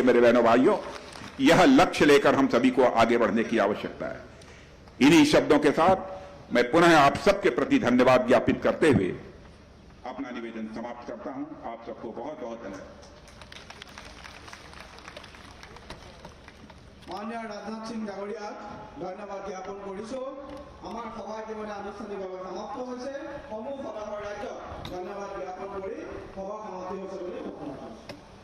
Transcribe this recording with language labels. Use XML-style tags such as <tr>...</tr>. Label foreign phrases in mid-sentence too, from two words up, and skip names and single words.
<hi>मेरे बहनों भाइयों, यह लक्ष्य लेकर हम सभी को आगे बढ़ने की आवश्यकता है। इन्हीं शब्दों के साथ मैं पुनः आप सबके प्रति धन्यवाद ज्ञापित करते हुए अपना निवेदन समाप्त करता हूं। आप सबको बहुत बहुत धन्यवाद।</hi> <as>মাননীয় ৰাজনাথ সিং ডাঙৰীয়াক ধন্যবাদ জ্ঞাপন কৰিছোঁ। আমাৰ সভা ইতিমধ্যে আনুষ্ঠানিকভাৱে সমাপ্ত হৈছে। সমূহ সদস্যৰ ৰাজ্যক ধন্যবাদ জ্ঞাপন কৰি সভা সমাপ্তি হৈছে বুলি ঘোষণা কৰিছোঁ।</as>